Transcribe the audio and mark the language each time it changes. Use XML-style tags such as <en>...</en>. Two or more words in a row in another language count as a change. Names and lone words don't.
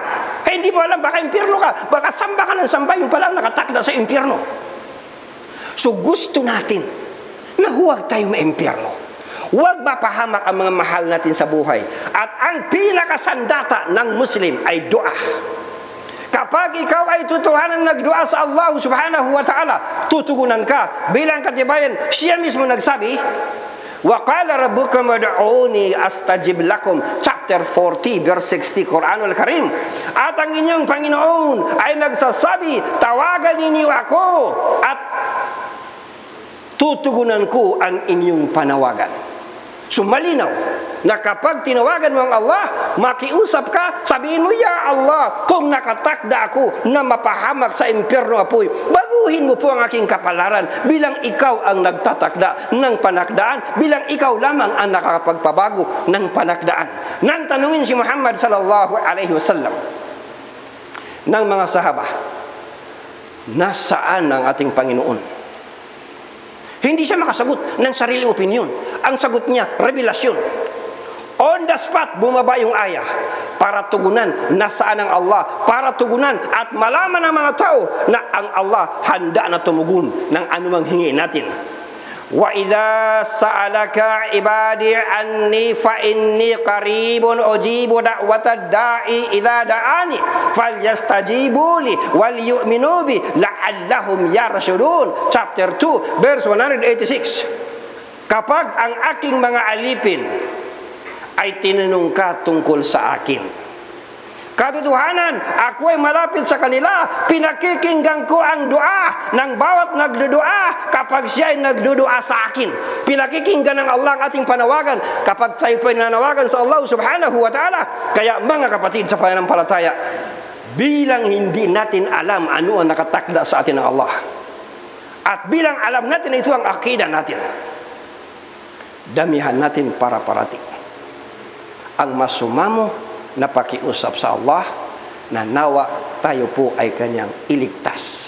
<tl>Hindi mo alam, baka impyerno ka, baka samba ka ng samba, yung palang nakatakda sa impyerno. So gusto natin na huwag tayo maimpyerno. Huwag mapahamak ang mga mahal natin sa buhay. At ang pinakasandata ng Muslim ay dua. kapag ikaw ay tutuhanan nagdua sa Allah</tl> <ar>سبحانه وتعالى,</ar> <tl>tutugunan ka. Bilang katibayan, siya mismo nagsabi,</tl> <ar>وقال ربكم ادعوني أستجب لكم,</ar> <en>chapter 40 verse 60 Quranul Karim.</en> <tl>At ang inyong Panginoon ay nagsasabi, tawagan ninyo ako at tutugunan ko ang inyong panawagan. So malinaw na kapag tinawagan mo ang Allah, makiusap ka, sabihin mo,</tl> <ar>يا الله,</ar> <tl>kung nakatakda ako na mapahamak sa impyerno apoy, baguhin mo po ang aking kapalaran bilang ikaw ang nagtatakda ng panakdaan, bilang ikaw lamang ang nakakapagpabago ng panakdaan. Nang tanungin si Muhammad</tl> <ar>صلى الله عليه وسلم</ar> <tl>ng mga sahaba, nasaan ang ating Panginoon? Hindi siya makasagot ng sariling opinion. Ang sagot niya, revelasyon.</tl> <en>On the spot,</en> <tl>bumaba yung ayah para tugunan nasaan ang Allah, para tugunan at malaman ng mga tao na ang Allah handa na tumugon ng anumang hingi natin.</tl> <ar>وإذا سألك عبادي عني فإني قريب أجيب دعوة الداع إذا دعان فليستجيبوا لي وليؤمنوا بي لعلهم يرشدون,</ar> <en>chapter 2 verse 186.</en> <tl>Kapag ang aking mga alipin ay tinanong ka tungkol sa akin, katotohanan, ako ay malapit sa kanila. Pinakikinggan ko ang dua ng bawat nagdudua kapag siya ay nagdudua sa akin. Pinakikinggan ng Allah ang ating panawagan kapag tayo po ay nanawagan sa Allah</tl> <ar>سبحانه وتعالى.</ar> <tl>Kaya mga kapatid sa pananampalataya, bilang hindi natin alam ano ang nakatakda sa atin ng Allah, at bilang alam natin ito ang akida natin, damihan natin para parating ang masumamo na pakiusap sa Allah na nawa tayo po ay kanyang iligtas.</tl>